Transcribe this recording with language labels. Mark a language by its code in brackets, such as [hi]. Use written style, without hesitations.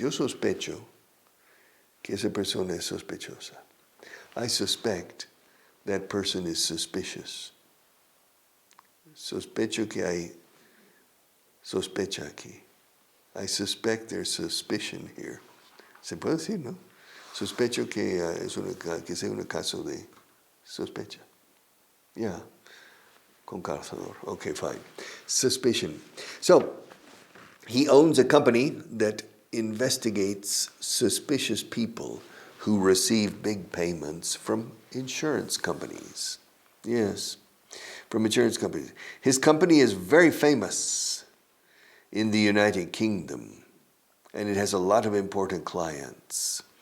[es] Yo sospecho que esa persona es sospechosa. [en] I suspect that person is suspicious. [es] Sospecho que hay sospecha aquí. [en] I suspect there's suspicion here. [es] Se puede decir, ¿no? Sospecho que que sea un caso de sospecha. [en] Yeah. [es] Con calzador. [en] Okay, fine. Suspicion. So, he owns a company that investigates suspicious people who receive big payments from insurance companies. Yes, from insurance companies. His company is very famous in the United Kingdom, and it has a lot of important clients.